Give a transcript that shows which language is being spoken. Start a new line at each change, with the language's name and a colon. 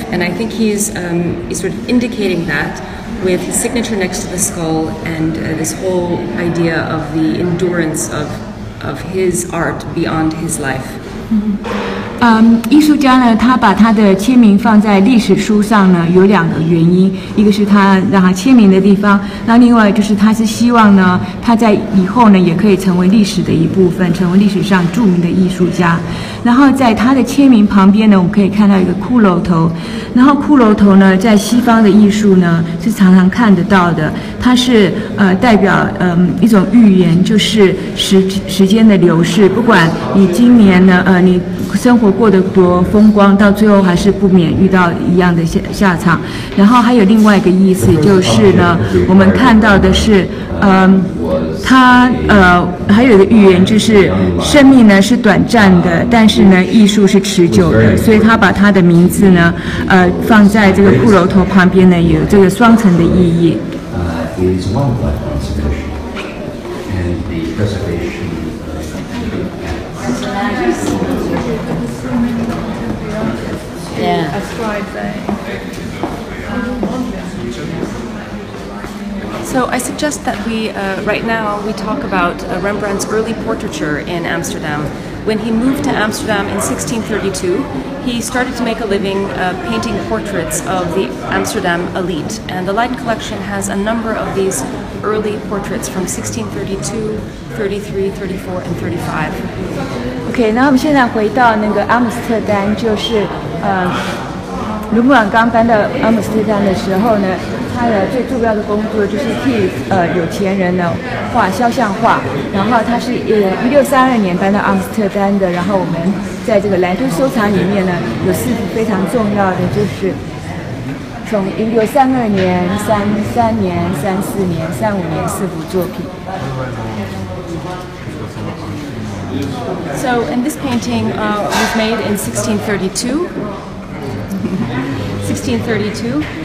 English: And I think he's sort of indicating that with his signature next to the skull and this whole idea of the endurance of his art beyond his life.
Chinese: 艺术家呢，他把他的签名放在历史书上呢，有两个原因，一个是他让他签名的地方，那另外就是他是希望呢，他在以后呢也可以成为历史的一部分，成为历史上著名的艺术家。然后在他的签名旁边呢，我们可以看到一个骷髅头，然后骷髅头呢，在西方的艺术呢是常常看得到的，它是代表一种预言，就是时间的流逝，不管你今年呢你生活过得多风光，到最后还是不免遇到一样的下场。然后还有另外一个意思就是呢，我们看到的是，它还有一个预言，就是生命呢是短暂的，但是呢艺术是持久的，所以他把他的名字呢放在这个骷髅头旁边呢，有这个双层的意义。
English: Is one of life conservation and the preservation So I suggest that we, right now, we talk about Rembrandt's early portraiture in Amsterdam. When he moved to Amsterdam in 1632, he started to make a living painting portraits of the Amsterdam elite. And the Leiden collection has a number of these early portraits from 1632, 33, 34, and 35.
Chinese: OK， 那我们现在回到那个阿姆斯特丹，就是伦勃朗刚搬到阿姆斯特丹的时候呢，他的最重要的工作就是替有钱人呢画肖像画。然后他是1632年搬到阿姆斯特丹的。然后我们在这个莱顿收藏里面呢，有4幅非常重要的，就是从1632年、33年、34年、35年4幅作品。
English: So, and this painting was made in 1632. 1632.